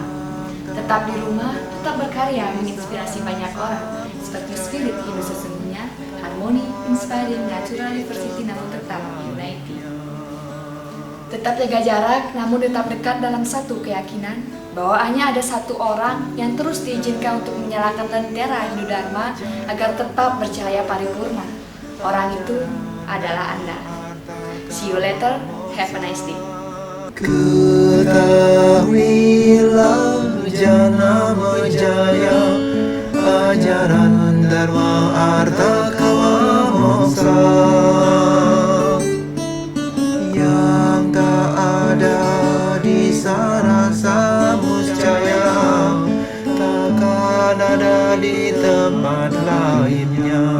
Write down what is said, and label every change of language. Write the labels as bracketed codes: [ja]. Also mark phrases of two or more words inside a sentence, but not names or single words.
[id] Tetap di rumah, tetap berkarya menginspirasi banyak orang, seperti spirit Hindu sesungguhnya, harmoni, inspiring, [en] natural diversity, [id] namun tetap unity. Tetap jaga jarak, namun tetap dekat dalam satu keyakinan bahwa hanya ada satu orang yang terus diizinkan untuk menyalakan lentera Hindu Dharma agar tetap bercahaya paripurna. Orang itu adalah Anda. [en] See you later, have a nice day. [id] Ketahuilah janama jaya, ajaran Dharma Arta Kama Moksa, yang tak ada di sana samuscaya, takkan ada di tempat lainnya.